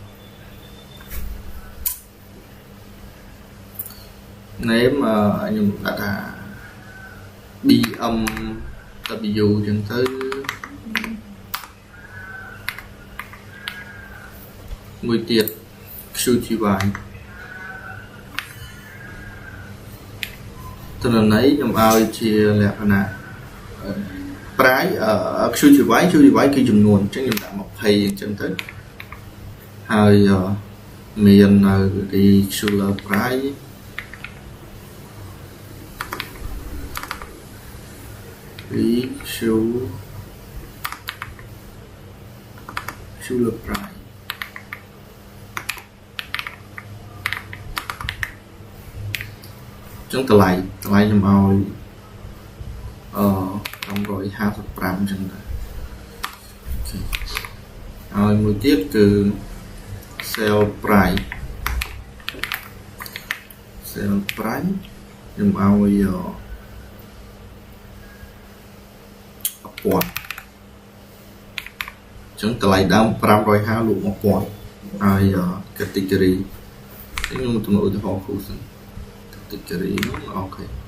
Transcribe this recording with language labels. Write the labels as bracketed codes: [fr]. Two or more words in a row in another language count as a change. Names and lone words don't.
[km] name ខ្ញុំដាក់ថា BMW ចឹងទៅមួយទៀត QGY តនន័យខ្ញុំឲ្យជាលក្ខណៈ price QGY គឺចំនួនអញ្ចឹងខ្ញុំដាក់20អញ្ចឹងទៅហើយមាននៅ [en] regular price regular price [km] ចឹងតម្លៃខ្ញុំឲ្យ555ចឹងដែរ ហើយមួយទៀតគឺ [en] sale price [km] ខ្ញុំឲ្យ1000ចឹងតម្លៃដើម550លក់1000ហើយ category ខ្ញុំទៅឧទាហរណ៍គ្រូសិន category នោះអូខេ